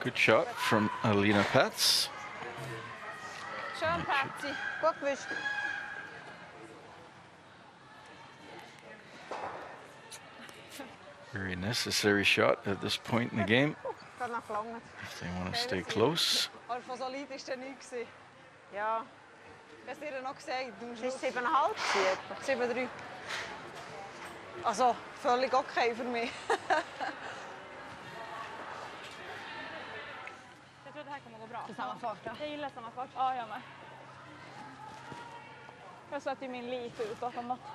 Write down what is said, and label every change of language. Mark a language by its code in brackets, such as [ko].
[en] Good shot from Alina Pats. [de] Schön, Patsy. Gut gewischt. [en] Very necessary shot at this point in the game [de] Gerade noch lange. [en] if they want to stay close. [de] Aber von Solid war der nicht. Ja. Hast du dir noch gesagt? Sie ist 7,5 gewesen. 7,3. Also, völlig okay für mich. [sv] Jag tror det här kommer gå bra. Samma fart då. Jag gillar samma fart. Ja, jag med. Jag sätter min lite utåt ändå.